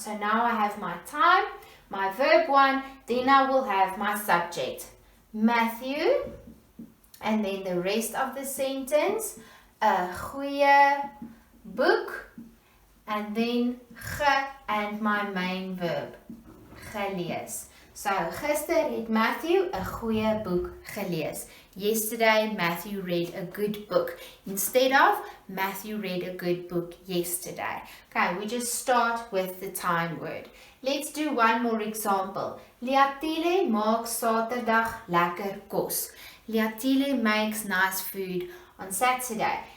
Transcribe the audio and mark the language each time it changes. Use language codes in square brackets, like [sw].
[en] So now I have my time, my verb 1, then I will have my subject, Matthew, and then the rest of the sentence, [af] 'n goeie boek, [en] and then ge and my main verb, gelees. [af] So gister het Matthew 'n goeie boek gelees. [en] Yesterday Matthew read a good book. Instead of Matthew read a good book yesterday. Okay, we just start with the time word. Let's do one more example. [af] Liatile maak Saterdag lekker kos. [en] Liatile makes nice food on Saturday.